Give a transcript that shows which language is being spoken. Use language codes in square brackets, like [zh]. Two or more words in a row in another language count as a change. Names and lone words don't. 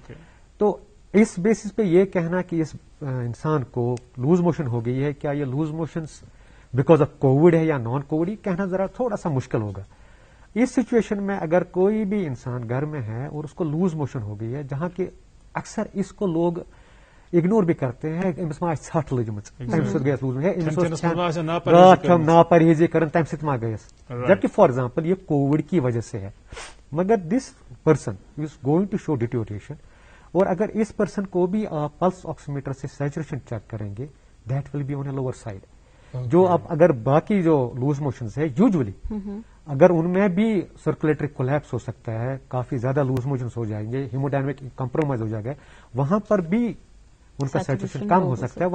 [hi] तो इस बेसिस पे ये कहना कि इस इंसान को [en] loose motion [hi] हो गई है, क्या ये [en] loose motion because of Covid [hi] है या [en] non Covid, [hi] कहना जरा थोड़ा सा मुश्किल होगा। इस सिचुएशन में अगर कोई भी इंसान घर में है और उसको [en] loose motion [hi] हो गई है, जहां के अक्सर इसको लोग इग्नोर भी करते हैं, [ks] ناپرہیزی کرن تَم ستھ ما گیس, [hi] जबकि [en] for example [hi] ये कोविड की वजह से है। [en] मगर this person is going to show deterioration, [hi] और अगर इस पर्सन को भी आप [en] pulse oximeter [hi] से [en] saturation check [hi] करेंगे, [en] that will be on a lower side. [hi] जो आप अगर बाकी जो [en] loose motion [hi] है यूजुअली अगर उनमें भी [en] circulatory collapse [hi] हो सकता है, काफी ज्यादा [en] loose motion [hi] हो जाएंगे, [en] hemodynamic compromise [hi] हो जाएगा, वहां पर भी उनका सैचुरेशन कम हो सकता है।